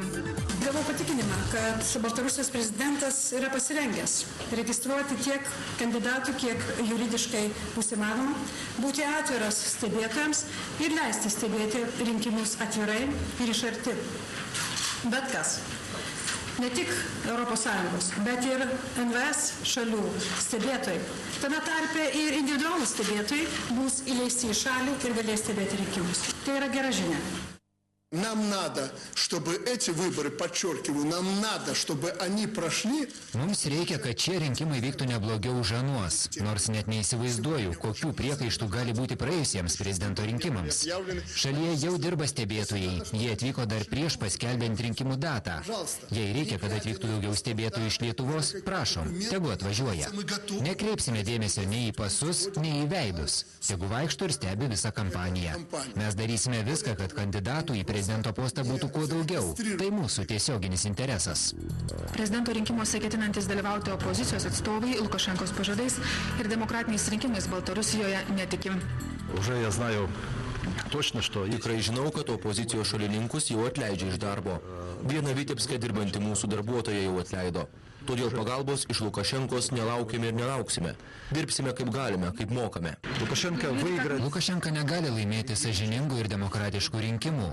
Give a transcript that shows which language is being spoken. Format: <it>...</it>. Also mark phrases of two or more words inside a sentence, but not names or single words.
<lt>Gavau patikinimą, kad Baltarusijos prezidentas yra pasirengęs registruoti tiek kandidatų, kiek juridiškai bus įmanoma, būti atviras stebėtojams ir leisti stebėti rinkimus atvirai ir iš arti. Bet kas? Ne tik ES, bet ir NVS šalių stebėtojai. Tame tarpe ir individualūs stebėtojai bus įleisti į šalį ir galės stebėti rinkimus. Tai yra gera žinia.</lt> <ru>Нам надо, чтобы эти выборы, подчеркиваю, нам надо, чтобы они прошли.</ru> <lt>Mums reikia, kad šie rinkimai vyktų neblogiau už anuos, nors net neįsivaizduoju, kokių priekaištų gali būti praėjusiems prezidento rinkimams. Šalyje jau dirba stebėtojai, jie atvyko dar prieš paskelbiant rinkimų datą. Jei reikia, kad atvyktų daugiau stebėtojų iš Lietuvos, prašom, tegu atvažiuoja. Nekreipsime dėmesio nei į pasus, nei į veidus. Tegu vaikšto ir stebi visą kampaniją. Mes darysime viską, kad kandidatų į prezidento postą būtų kuo daugiau. Tai mūsų tiesioginis interesas. Prezidento rinkimuose ketinantis dalyvauti opozicijos atstovai Lukašenkos pažadais ir demokratiniais rinkimais Baltarusijoje netikim.</lt> <ru>Уже я знаю точно, что...</ru> <lt>Tikrai žinau, kad opozicijos šalininkus jau atleidžia iš darbo. Viena Vitebske dirbanti mūsų darbuotoja jau atleido. Todėl pagalbos iš Lukašenkos nelaukime ir nelauksime. Dirbsime kaip galime, kaip mokame. Lukašenka negali laimėti sąžiningų ir demokratiškų rinkimų.</lt>